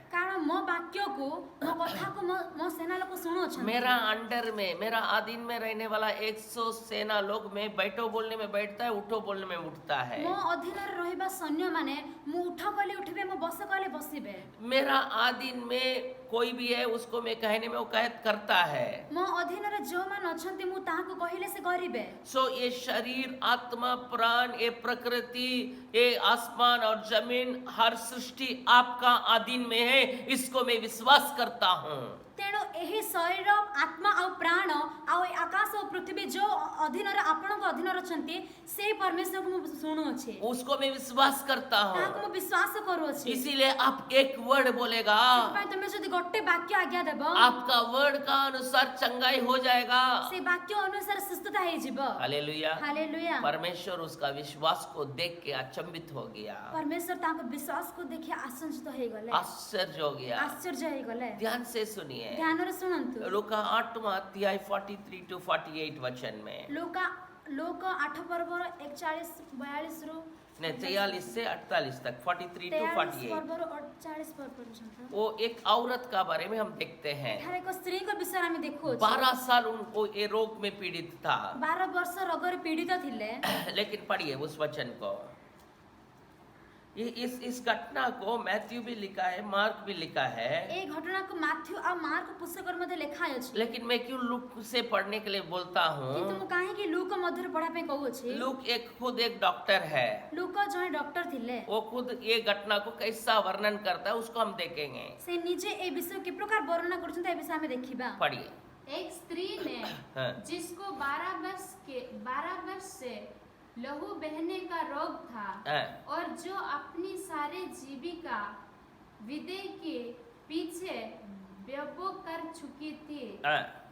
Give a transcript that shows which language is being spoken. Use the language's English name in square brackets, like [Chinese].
[Odia] କାରଣ ମୋ ବାକ୍ୟକୁ ମୋ କଥାକୁ ମୋ ସେନା ଲୋକ ଶୁଣୁଅଛନ୍ତି। [Hindi] मेरा अंडर में, मेरा अधीन में रहने वाला 100 सेना लोग में बैठो बोलने में बैठता है, उठो बोलने में उठता है। [Odia] ମୋ ଅଧୀନରେ ରହିବା ସୈନ୍ୟମାନେ ମୁଁ ଉଠ କହିଲେ ଉଠିବେ, ମୁଁ ବସ କହିଲେ ବସିବେ। [Hindi] मेरा अधीन में कोई भी है उसको मैं कहने में वो करता है। [Odia] ମୋ ଅଧୀନରେ ଯେଉଁମାନେ ଅଛନ୍ତି ମୁଁ ତାହାକୁ କହିଲେ ସେ କରିବେ। [Hindi] सो ये शरीर, आत्मा, प्राण, ये प्रकृति, ये आसमान और जमीन, हर सृष्टि आपका अधीन में है, इसको मैं विश्वास करता हूँ। [Odia] ତେଣୁ ଏହି ଶରୀର, ଆତ୍ମା ଆଉ ପ୍ରାଣ ଆଉ ଏ ଆକାଶ ଓ ପୃଥିବୀ ଯୋଉ ଅଧୀନରେ ଆପଣଙ୍କ ଅଧୀନରେ ଅଛନ୍ତି ସେଇ ପରମେଶ୍ୱରକୁ ମୁଁ ଶୁଣୁଅଛି, [Hindi] उसको मैं विश्वास करता [Odia] ତାହାକୁ [Hindi] हूँ। [Odia] ମୁଁ ବିଶ୍ୱାସ କରୁଅଛି। [Hindi] इसीलिए आप एक वर्ड बोलेगा, [Odia] ସେଥିପାଇଁ ତମେ ଯଦି ଗୋଟେ ବାକ୍ୟ ଆଜ୍ଞା ଦେବ, [Hindi] आपका वर्ड का अनुसार चंगाई हो जाएगा। [Odia] ସେ ବାକ୍ୟ ଅନୁସାରେ ସୁସ୍ଥତା ହେଇଯିବ। [Hindi] हालेलुया। [Odia] ହାଲେଲୁୟା। [Hindi] परमेश्वर उसका विश्वास को देख के अचंभित हो गया, [Odia] ପରମେଶ୍ୱର ତାଙ୍କ ବିଶ୍ୱାସକୁ ଦେଖି ଆଶ୍ଚର୍ଯ୍ୟ ହେଇଗଲେ, [Hindi] आश्चर्य हो गया। [Odia] ଆଶ୍ଚର୍ଯ୍ୟ ହେଇଗଲେ। [Hindi] ध्यान से सुनिए, [Odia] ଧ୍ୟାନରେ ଶୁଣନ୍ତୁ। [Hindi] लूका 8वां अध्याय 43 to 48 वचन में, [Odia] ଲୋକ 8 ପର୍ବର 41-42 ରୁ [Hindi] नहीं 43 से 48 तक, 43 to 43 48, [Odia] ପର୍ବରୁ 48 ପର୍ଯ୍ୟନ୍ତ [Hindi] वो एक औरत का बारे में हम देखते हैं। [Odia] ଏଠାରେ ଏକ ସ୍ତ୍ରୀଙ୍କ ବିଷୟରେ ଆମେ ଦେଖୁଅଛୁ। [Hindi] 12 साल उनको ये रोग में पीड़ित था। [Odia] 12 ବର୍ଷ ରୋଗରେ ପୀଡ଼ିତ ଥିଲେ। [Hindi] लेकिन पढ़िए उस वचन को। इस घटना को मैथ्यू भी लिखा है, मार्क भी लिखा है, [Odia] এই ঘটনাକୁ ମାଥ୍ୟୁ ଆଉ ମାର୍କ ପୁସ୍ତକରେ ମଧ୍ୟ ଲେଖା ଅଛି। [Hindi] लेकिन मैं क्यों लूक से पढ़ने के लिए बोलता [Odia] କିନ୍ତୁ [Hindi] हूँ? [Odia] ମୁଁ କାହିଁକି ଲୁକ ମଧ୍ୟରେ ପଢା ପାଇଁ କହୁଅଛି? [Hindi] लूक खुद एक डॉक्टर है। [Odia] ଲୁକ ଜଣେ ଡକ୍ଟର ଥିଲେ। [Hindi] वो खुद ये घटना को कैसा वर्णन करता है उसको हम देखेंगे। [Odia] ସେ ନିଜେ এই ବିଷୟ କି ପ୍ରକାର ବର୍ଣ୍ଣନା କରୁଛନ୍ତି ଏ ବିଷୟ ଆମେ ଦେଖିବା। [Hindi] पढ़िए। एक स्त्री ने हाँ। जिसको 12 वर्ष से लहू बहने का रोग था हाँ। और जो अपनी सारे जीविका विदे के पीछे बेबो कर चुकी थी, हाँ,